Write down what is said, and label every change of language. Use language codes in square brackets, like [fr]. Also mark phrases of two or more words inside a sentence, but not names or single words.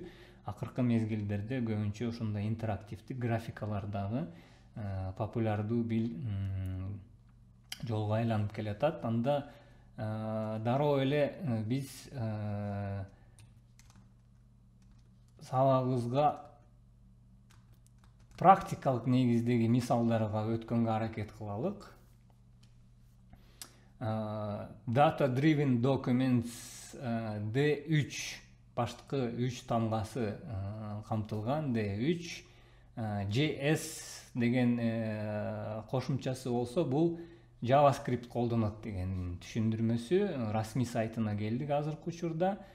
[ky] Акыркы мезгилдерде көбүнчө ошондой интерактивдик графикалар дагы популярдуу бир жолго айланып келатат. Анда дароо эле биз сабагыбызга практикалык негиздеги мисалдарга өткөнгө аракет кылалык. [en] Data driven documents [ky] D3 баштыкы 3 тамгасы камтылган D3 JS деген кошумчасы болсо бул JavaScript колдонот деген түшүндүрмөсү расмий сайтына келдик азыркы учурда.